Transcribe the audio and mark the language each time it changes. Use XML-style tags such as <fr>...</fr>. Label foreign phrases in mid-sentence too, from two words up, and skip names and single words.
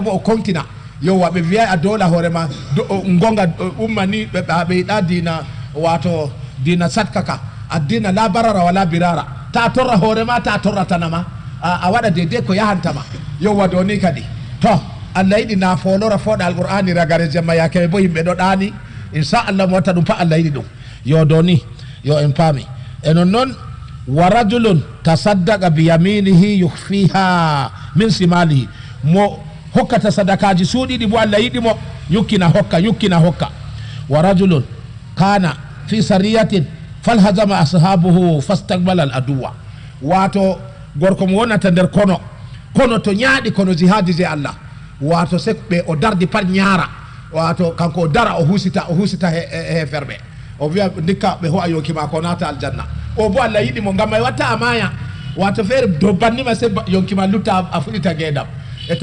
<ff>bo o kontina yowa ɓe wiyay a dola hoorema gonga umma ni ɓe yiɗa dina wato dina satkaka a dina la barara wala birara ta torra hoorema ta torratanama a waɗa deydey ko yahantama yowa do ni kadi to Allah yiɗi nafolora fooɗa alqur'ani ragare jemma yakeɓe bo yimɓe ɗo ɗani inchallah mo watta ɗum pat Allah yiɗi ɗum yo do ni yo en paami enon noon</ff> <ar>ورجل تصدق بيمينه يخفيها من شماله</ar> <ff>mo hokkata sadakaji suuɗiɗi bo Allah yiɗi mo yukkina hokka</ff> <ar>ورجل كان في سرية فانهزم أصحابه فاستقبل العدو</ar> <ff>wato gorko mo wonata nder kono to ñaaɗi kono jihadi je Allah wato se ɓe o dardi pat ñaara wato kanko o dara o husita heferɓe o wiya ndikka ɓe ho'a yonki ma ko naata aljanna o bo Allah yiɗi mo ngam may watta a maaya wato feere do bannima se yonki ma lutta a fuɗita geedam e to</ff>